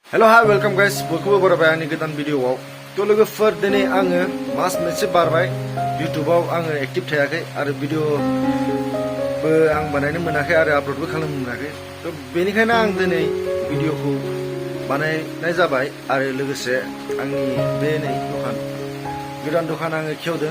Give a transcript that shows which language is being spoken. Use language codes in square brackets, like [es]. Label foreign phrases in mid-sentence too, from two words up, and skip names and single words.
[en] Hello, hi, welcome guys. [brx] Bokku barabai ani godan video aw. To logoफोर दिनै आङो मास मोनसे बारबाय YouTubeआव आङो एक्टिभ थायाखै आरो भिडिअ बो आं बानायनो मोनाखै आरो आपल'डबो खालामनो मोनाखै। तो बेनिखायनो आं दिनै भिडिअखौ बानायनाय जाबाय आरो लोगोसे आंनि बे नै दखान गोदान दखान आङो खेवदों।